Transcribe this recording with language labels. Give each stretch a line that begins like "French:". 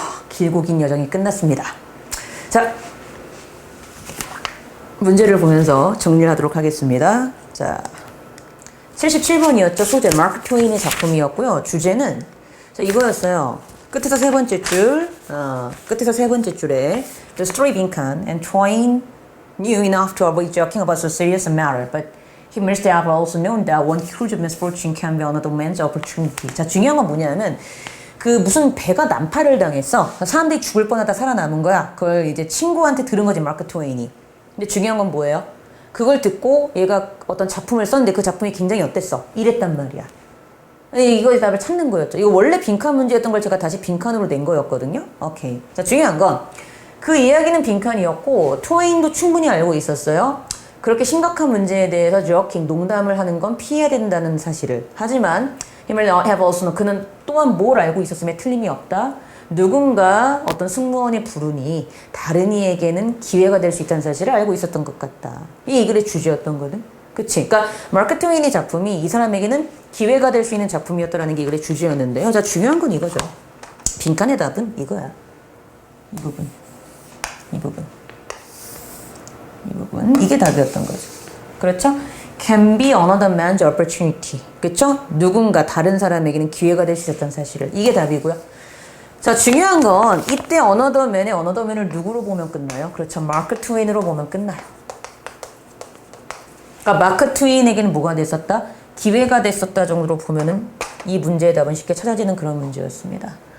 Korean: 길고 긴 여정이 끝났습니다. 자, 문제를 보면서 정리를 하도록 하겠습니다. 자, 77번이었죠. 소재 마크 트웨인의 작품이었고요. 주제는 이거였어요. 끝에서 세 번째 줄, 끝에서 세 번째 줄에
English: The story 빈칸 and Twain knew enough to avoid joking about so serious a matter, but he must have also known that one huge misfortune can be another man's opportunity.
Korean: 자, 중요한 건 뭐냐면 그 무슨 배가 난파를 당했어. 사람들이 죽을 뻔하다 살아남은 거야. 그걸 이제 친구한테 들은 거지, 마크 트웨인이. 근데 중요한 건 뭐예요? 그걸 듣고 얘가 어떤 작품을 썼는데 그 작품이 굉장히 어땠어? 이랬단 말이야. 이거의 답을 찾는 거였죠. 이거 원래 빈칸 문제였던 걸 제가 다시 빈칸으로 낸 거였거든요. 오케이. 자, 중요한 건 그 이야기는 빈칸이었고 트웨인도 충분히 알고 있었어요. 그렇게 심각한 문제에 대해서 joking, 농담을 하는 건 피해야 된다는 사실을. 하지만
English: he might have also known,
Korean: 그는 또한 뭘 알고 있었음에 틀림이 없다. 누군가 어떤 승무원의 불운이 다른 이에게는 기회가 될 수 있다는 사실을 알고 있었던 것 같다. 이 글의 주제였던 거든. 그치? 그러니까 마크 트웨인의 작품이 이 사람에게는 기회가 될 수 있는 작품이었다라는 게 이 글의 주제였는데요. 자, 중요한 건 이거죠. 빈칸의 답은 이거야. 이 부분. 이 부분. 이 부분. 이게 답이었던 거죠. 그렇죠?
English: Can be another man's opportunity.
Korean: 그렇죠? 누군가 다른 사람에게는 기회가 될 수 있었다는 사실을. 이게 답이고요. 자, 중요한 건 이때 another man의 another man을 누구로 보면 끝나요? 그렇죠. 마크 트웨인으로 보면 끝나요. 그러니까 마크 트웨인에게는 뭐가 됐었다? 기회가 됐었다 정도로 보면은 이 문제의 답은 쉽게 찾아지는 그런 문제였습니다.